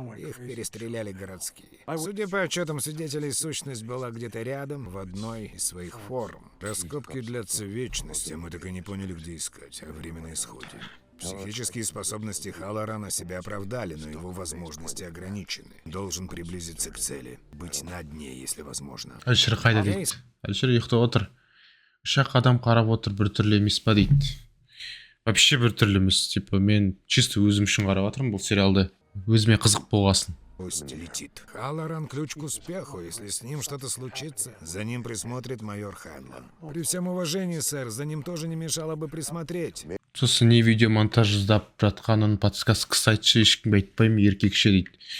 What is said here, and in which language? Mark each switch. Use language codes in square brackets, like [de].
[ru] Их перестреляли городские. Судя по отчетам свидетелей, сущность была где-то рядом, в одной из своих форм. Раскопки длятся вечности, мы так и не поняли, где искать, а время на исходе. Психические способности Халлорана себя оправдали, но его возможности ограничены. Должен приблизиться к цели. Быть на дне, если возможно. [kk] Әлшір қайда дейді. Әлшір ұйықтап отыр. Үш ақ адам қарап отыр, бір түрлі емес па дейді. Вообще бір түрлі емес. Типа мен чисто өзім үшін қарап отырмын бұл сериалды. Өзіме қызық болғасын. [ru] Пусть летит. Халлоран ключ к успеху. Если с ним что-то случится, за ним присмотрит майор Хэнлон. При всем уважении, сэр, за ним тоже не мешало бы присмотреть. [kk] Сосын не видеомонтаж жасап жатқанын подсказ кісі айтшы, ешкімге айтпаймын, еркекше дейді.